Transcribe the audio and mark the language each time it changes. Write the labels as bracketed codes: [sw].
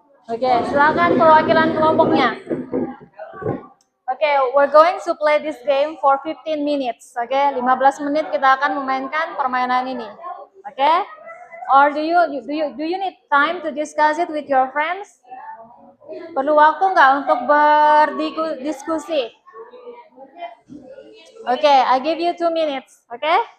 [id] Oke, silakan perwakilan kelompoknya. [en] Oke, we're going to play this game for 15 minutes. [id] Oke, 15 menit kita akan memainkan permainan ini. Oke? [en] Or do you need time to discuss it with your friends? [id] Perlu waktu nggak untuk berdiskusi? [en] Oke, I give you 2 minutes. Oke?